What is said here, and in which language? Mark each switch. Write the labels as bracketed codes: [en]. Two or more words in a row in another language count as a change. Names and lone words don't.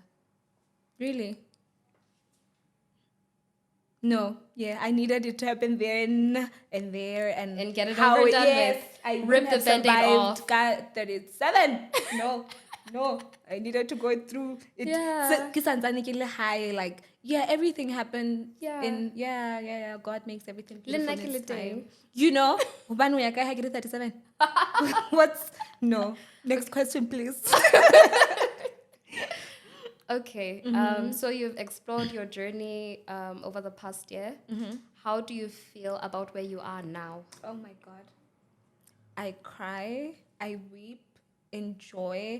[en] Really? No. Yeah, I needed it to happen then and there and get it how over done yes, with. I Rip wouldn't the have Band-Aid survived off. 37. No. I needed to go through it. Yeah. [st] Ke santsane ke le high, [en] like everything happened. Yeah. God makes everything [st] Le [en] beautiful [st] nna [en] in [st] ke [en] its [st] le teng. [en] time. You know, [st] hobane o ya kae ha ke le 37. [en] What's no? Next question, please. Okay. So you've explored your journey over the past year. How do you feel about where you are now? Oh my God. I cry, I weep, enjoy.